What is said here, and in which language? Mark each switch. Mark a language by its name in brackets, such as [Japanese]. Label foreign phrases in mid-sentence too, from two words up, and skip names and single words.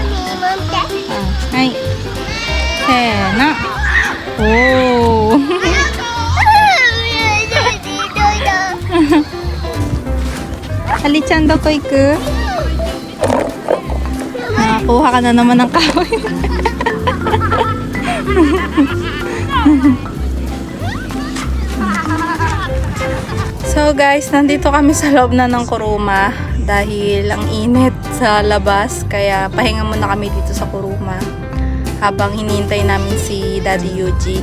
[Japanese] はい。せーの。おー。ありちゃんどこ行く？ [Filipino] Nakakuha ka na naman ng kahoy. So guys, nandito kami sa loob na ng Kuruma dahil ang init sa labas, kaya pahinga muna kami dito sa Kuruma habang hinihintay namin si Daddy Yuji.